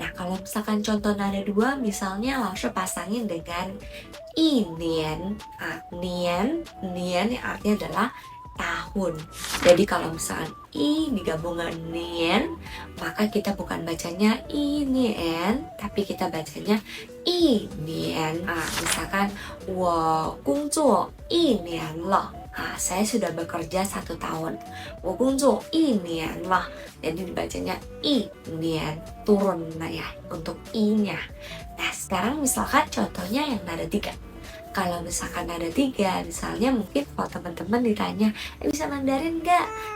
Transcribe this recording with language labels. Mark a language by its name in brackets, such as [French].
[Indonesian] Nah, kalau misalkan contoh nada 2 misalnya Lausha pasangin dengan i nian. Nian yang artinya adalah tahun. Jadi kalau misalkan i digabung dengan nian, maka kita bukan bacanya i nian, tapi kita bacanya i nian. [Chinese] Misalkan 我工作一年了. [Indonesian] Saya sudah bekerja 1 tahun. [Chinese] 我工作一年了. [Indonesian] Jadi dibacanya i nian, turun lah ya untuk i-nya. Nah, sekarang misalkan contohnya yang nada 3. Kalau misalkan nada 3, misalnya mungkin kalau teman-teman ditanya, bisa Mandarin nggak?